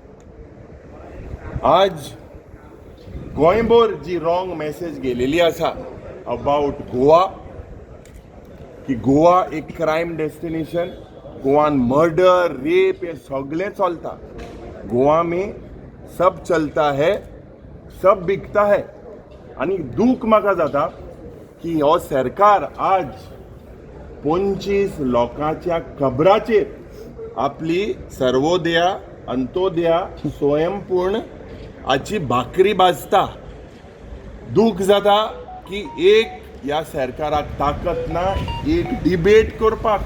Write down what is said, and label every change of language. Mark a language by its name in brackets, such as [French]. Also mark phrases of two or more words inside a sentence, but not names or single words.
[Konkani] आज गोंयभर जी [English] wrong message [Konkani] गेलेली आसा अबाउट गोवा की गोवा एक [English] crime destination, [Konkani] गोवान [English] murder rape [Konkani] हे सगळें चलता. [Hindi] गोवा में सब चलता है, सब बिकता है. [Konkani] आनी दूख म्हाका जाता की हो सरकार आज 25 लोकांच्या खबराचेर आपली सर्वोदया अंत्योदया स्वयंपूर्ण हाची भाकरी भाजता. दूख जाता की एक ह्या सरकाराक ताकद ना एक डिबेट करपाक.